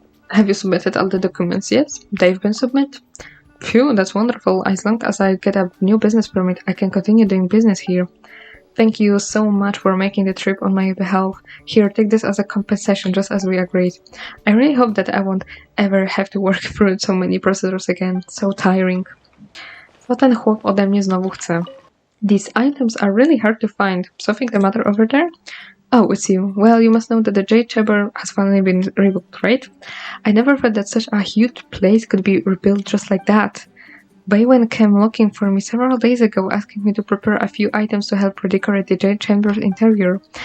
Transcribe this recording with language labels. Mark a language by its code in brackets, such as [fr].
[en] Have you submitted all the documents yet? They've been submitted. Phew, that's wonderful. As long as I get a new business permit, I can continue doing business here. Thank you so much for making the trip on my behalf. Here, take this as a compensation, just as we agreed. I really hope that I won't ever have to work through so many procedures again. So tiring. [pl] Co ten chłop ode mnie znowu chce? [en] These items are really hard to find. Something the matter over there? Oh, it's you. Well, you must know that the Jade Chamber has finally been rebuilt, right? I never thought that such a huge place could be rebuilt just like that. Baywen came looking for me several days ago, asking me to prepare a few items to help redecorate the Jade Chamber's interior.